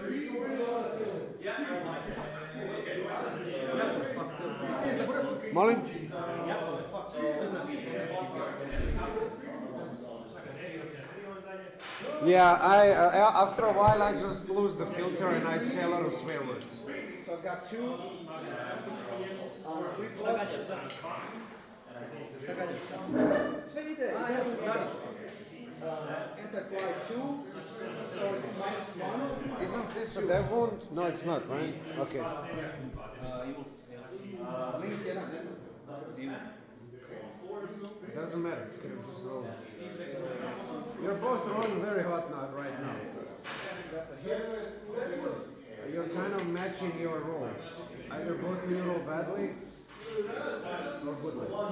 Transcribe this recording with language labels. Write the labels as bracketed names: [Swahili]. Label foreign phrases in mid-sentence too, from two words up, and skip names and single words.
[English] Molly? Yeah, after a while I just lose the filter and I say a lot of swear words. So I've got 2. 3 plus. [Croatian] Sve ide [English] anti-fly 2, so it's -1. Isn't this a dev wound? No, it's not, right? Okay. [Croatian] -1, ne znam. [English] It doesn't matter. You can just roll. You're both rolling very hot now, right now. That's a hit. You're kind of matching your rolls. Either both of you roll badly or goodly.